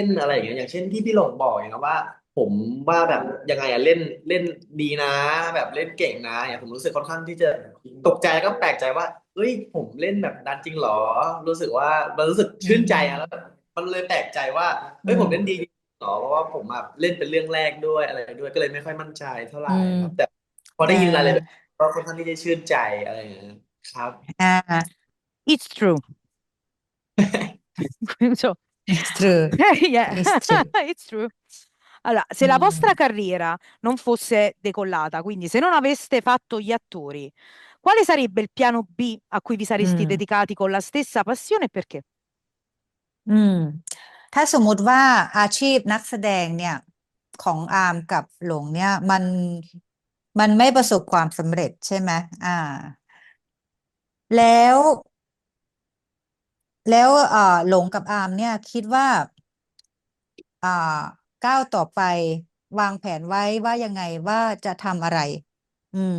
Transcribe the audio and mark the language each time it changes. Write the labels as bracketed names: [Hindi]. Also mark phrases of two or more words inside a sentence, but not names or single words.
[Thai] อะไรอย่างเงี้ยอย่างเช่นที่พี่หลงบอกอย่างนะว่า ผมว่าแบบยังไงอะเล่นดีนะ แบบเล่นเก่งนะอย่างผมรู้สึกค่อนข้างที่จะตกใจแล้วก็แปลกใจว่าเฮ้ยผมเล่นแบบนั้นจริงเหรอ รู้สึกว่ามันรู้สึกชื่นใจอะแล้วมันเลยแปลกใจว่าเฮ้ยผมเล่นดีจริงเหรอเพราะว่าผมอะเล่นเป็นเรื่องแรกด้วยอะไรด้วยก็เลยไม่ค่อยมั่นใจเท่าไหร่ครับแต่พอได้ยินรายละเอียดก็ค่อนข้างที่จะชื่นใจอะไรอย่างเงี้ยครับ [English] It's true. So, It's true. yeah, It's true. it's true. [Italian] Allora, se la vostra [Thai] อืม [Italian] carriera non fosse decollata, quindi se non aveste fatto gli attori, quale sarebbe il piano B a cui vi [Thai] อื [Italian] sareste [Thai] ม [Italian] dedicati con la stessa passione e perché? [Thai] อืม ถ้าสมมุติว่าอาชีพนักแสดงเนี่ย ของอาร์มกับหลงเนี่ย มันไม่ประสบความสำเร็จใช่ไหมแล้ว หลงกับอาร์มเนี่ย คิดว่า อ่า ก้าวต่อไปวางแผนไว้ว่ายังไงว่าจะทำอะไร อืม